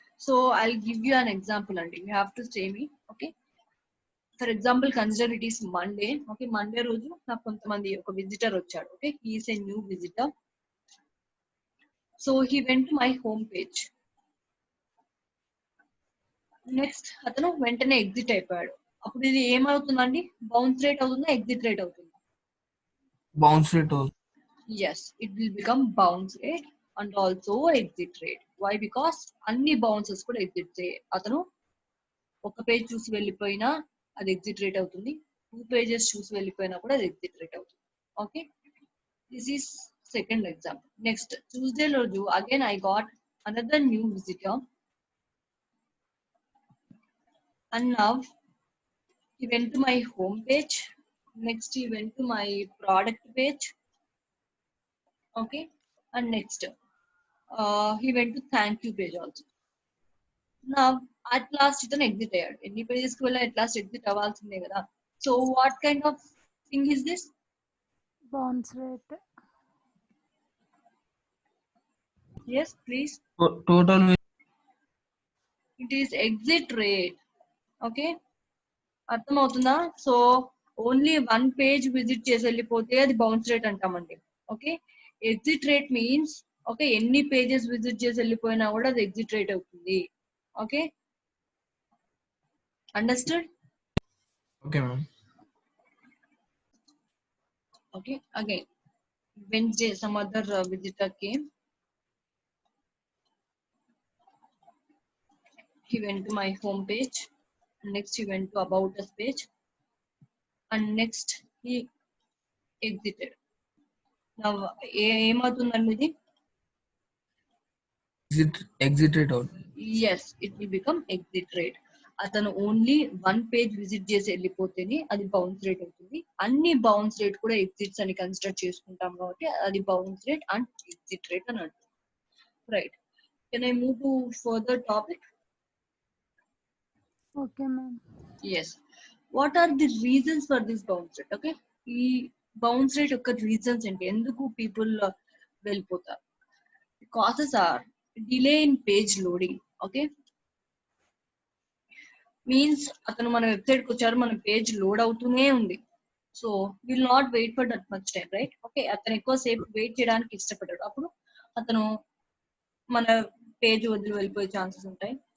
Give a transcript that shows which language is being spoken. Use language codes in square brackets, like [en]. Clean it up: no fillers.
[en] So I'll give you an example and you have to say me. Okay. For example, consider it is Monday. [te] Okay, Monday రోజు నాకు కొంతమంది ఒక visitor వచ్చాడు. [en] Okay, he is a new visitor. So he went to my home page. [te] Next అతను వెంటనే exit అయిపోయాడు. అప్పుడు ఇది ఏమవుతుందండి, బౌన్స్ రేట్ అవుతుందా ఎగ్జిట్ రేట్ అవుతుందా? [en] Bounce rate also. Yes, it will become bounce rate and also exit rate. Why? [te] Because అన్ని bounces కూడా ఎగ్జిట్. అతను ఒక పేజ్ చూసి వెళ్ళిపోయినా అది ఎగ్జిట్ రేట్ అవుతుంది, 2 పేజెస్ చూసి వెళ్ళిపోయినా కూడా అది ఎగ్జిట్ రేట్ అవుతుంది. [en] Okay, this is second example. Next Tuesday రోజు again I got another new visitor and now he went to my home page. Next he went to my product page. Okay, and next he went to thank you page also. Now at last [te] ఇతను exit అయ్యాడు. ఎన్ని pages కి వెళ్ళి at last exit అవ్వాల్సిందే కదా. [en] So what kind of thing is this? Bounce rate. Yes, please. Total. It is exit rate. [te] Okay, అర్థమవుతుందా? So only 1 page visit చేసి వెళ్ళిపోతే అది బౌన్స్ రేట్ అంటామండి. Okay, exit rate means okay ఎన్ని pages visit చేసి వెళ్ళిపోయినా కూడా అది ఎగ్జిట్ రేట్ అవుతుంది. [en] Okay, understood? Okay, ma'am. Okay, again Wednesday some other visitor came. He went to my home page, next he went to about us page, and next he exited. [te] Now ఏమవుతుందండి ఇది? [en] Exit rate out. Yes, it will become exit rate. [te] అతను only 1 page visit చేసి వెళ్ళిపోతేనే అది bounce rate అవుతుంది. అన్ని bounce rate కూడా exits అని consider చేసుకుంటాం కాబట్టి అది bounce rate and exit rate అని అంటారు. [en] Right, can I move to further topic? Okay, ma'am. Yes. What are the reasons for this bounce rate? [te] Okay, ఈ బౌన్స్ రేట్ యొక్క రీజన్స్ ఏంటి, ఎందుకు పీపుల్ వెళ్ళిపోతారు? [en] Causes are delay in page loading. [te] Okay, means అతను మన website కి వచ్చారు, మన పేజ్ లోడ్ అవుతూనే ఉంది. [en] So will not wait for that much time, right? [te] Okay, అతను ఎక్కువ సేపు వెయిట్ చేయడానికి ఇష్టపడ్డాడు, అప్పుడు అతను మన పేజ్ వదిలి వెళ్ళిపోయే ఛాన్సెస్ ఉంటాయి.